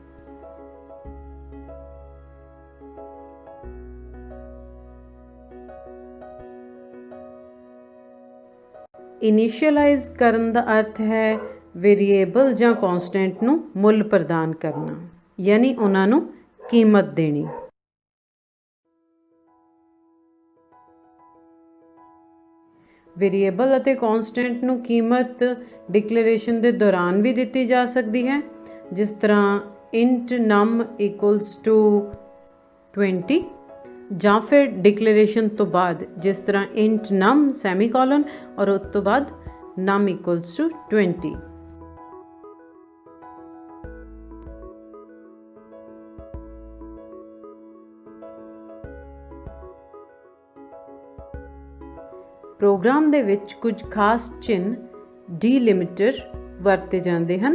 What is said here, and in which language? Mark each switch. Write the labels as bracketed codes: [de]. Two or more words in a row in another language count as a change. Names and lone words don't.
[pa] ਇਨੀਸ਼ੀਅਲਾਈਜ਼ ਕਰਨ ਦਾ ਅਰਥ ਹੈ ਵੇਰੀਏਬਲ ਜਾਂ ਕੌਂਸਟੈਂਟ ਨੂੰ ਮੁੱਲ ਪ੍ਰਦਾਨ ਕਰਨਾ, ਯਾਨੀ ਉਹਨਾਂ ਨੂੰ ਕੀਮਤ ਦੇਣੀ। ਵੇਰੀਏਬਲ ਅਤੇ ਕੌਂਸਟੈਂਟ ਨੂੰ ਕੀਮਤ ਡਿਕਲੇਰੇਸ਼ਨ ਦੇ ਦੌਰਾਨ ਵੀ ਦਿੱਤੀ ਜਾ ਸਕਦੀ ਹੈ, ਜਿਸ ਤਰ੍ਹਾਂ [en] int num equals to 20, [pa] ਜਾਂ ਫਿਰ ਡਿਕਲੇਰੇਸ਼ਨ ਤੋਂ ਬਾਅਦ ਜਿਸ ਤਰ੍ਹਾਂ [en] int num [pa] ਸੈਮੀਕੋਲਨ ਔਰ ਉਸ ਤੋਂ ਬਾਅਦ [en] num equals to 20। [pa] ਪ੍ਰੋਗਰਾਮ ਦੇ ਵਿੱਚ ਕੁਝ ਖਾਸ ਚਿੰਨ੍ਹ ਡੀਲਿਮਿਟਰ ਵਰਤੇ ਜਾਂਦੇ ਹਨ।